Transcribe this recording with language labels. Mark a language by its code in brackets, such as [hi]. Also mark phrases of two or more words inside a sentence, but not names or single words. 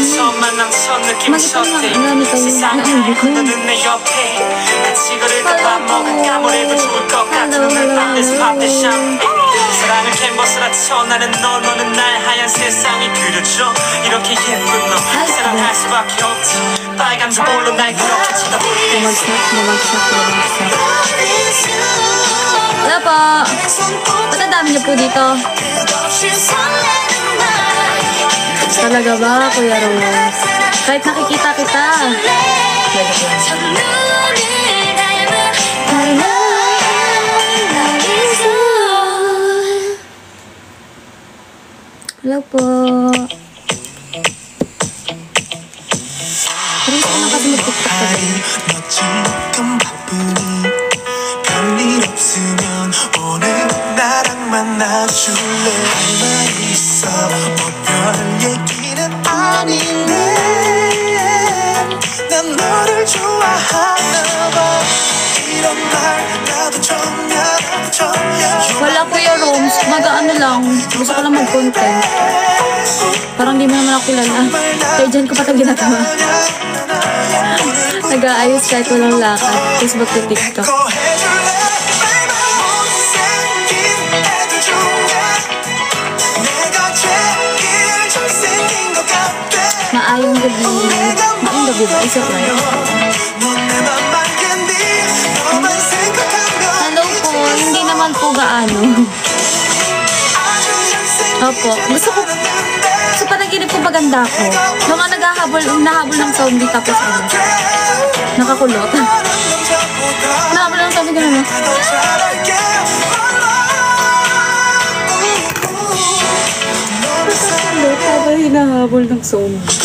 [tl] Magipang lang ang gamit kayo. Ang ibig ko. [ko] 사랑을 캔버스라쳐 나는 너 너는 날 하얀 세상이 그려져 이렇게 예쁜 너 사랑할 수밖에 없지 빨간 저볼로 날 그렇게 쳐다보게 [tl] Wala po. Ba't ang dami niyo po dito? Talaga ba, Kuya Rose? Kahit nakikita kita. Hello po. Parang ko na kasi mag-tiktok ka din. [ko] 별일 없으면 오늘 나랑 만나줄래 할 말 있어 뭐 별 얘기는 아닌데 난 너를 좋아하나 봐 이런 말 나도 처음이야 [tl] wala po yung rooms mag-ano lang gusto ko lang mag-content parang di mo naman ako kilala kaya dyan ko pa ito ginagawa nag-aayos kahit walang lakad Facebook to TikTok [ceb] maayong gabi ba? [en] Is it right? [tl] Hello po, hindi naman po gaano. Opo, gusto panaginip ko maganda ako. Mga nahabol ng zombie tapos ano, nakakulot. Nahabol ng zombie gano'n. Habang hinahabol ng zombie.